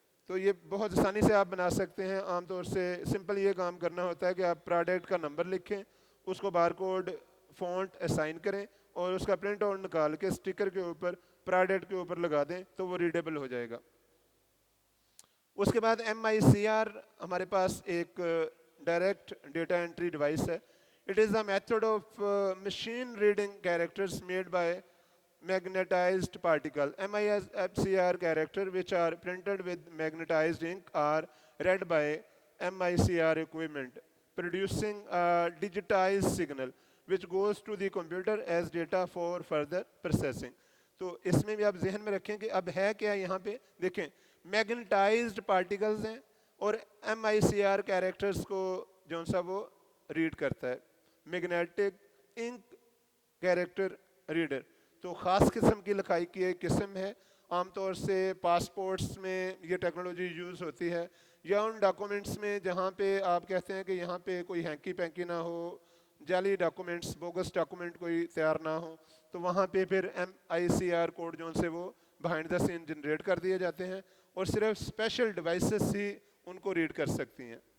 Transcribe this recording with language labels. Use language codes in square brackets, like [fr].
[ur] تو یہ بہت آسانی سے آپ بنا سکتے ہیں۔ عام طور سے سمپل یہ کام کرنا ہوتا ہے کہ آپ پروڈکٹ کا نمبر لکھیں، اس کو بار کوڈ فونٹ اسائن کریں اور اس کا پرنٹ آؤٹ نکال کے اسٹیکر کے اوپر پروڈکٹ کے اوپر لگا دیں تو وہ ریڈیبل ہو جائے گا۔ اس کے بعد MICR ہمارے پاس ایک ڈائریکٹ ڈیٹا انٹری ڈیوائس ہے۔ [en] It is a method of machine reading characters made by magnetized particle. MICR character which are printed with magnetized ink are read by MICR equipment, producing a digitized signal which goes to the computer as data for further processing. [ur] تو اس میں بھی آپ ذہن میں رکھیں کہ اب ہے کیا یہاں پہ دیکھیں، میگنیٹائزڈ پارٹیکلز ہیں اور MICR کیریکٹرز کو جو سا وہ ریڈ کرتا ہے، میگنیٹک انک کیریکٹر ریڈر۔ تو خاص قسم کی لکھائی کی ایک قسم ہے، عام طور سے پاسپورٹس میں یہ ٹیکنالوجی یوز ہوتی ہے، یا ان ڈاکومنٹس میں جہاں پہ آپ کہتے ہیں کہ یہاں پہ کوئی ہینکی پینکی نہ ہو، جعلی ڈاکومنٹس، بوگس ڈاکومنٹ کوئی تیار نہ ہو، تو وہاں پہ پھر MICR کوڈ جو سے وہ بہائنڈ دا سین جنریٹ کر دیے جاتے ہیں اور صرف اسپیشل ڈیوائسز ہی ان کو ریڈ کر سکتی ہیں۔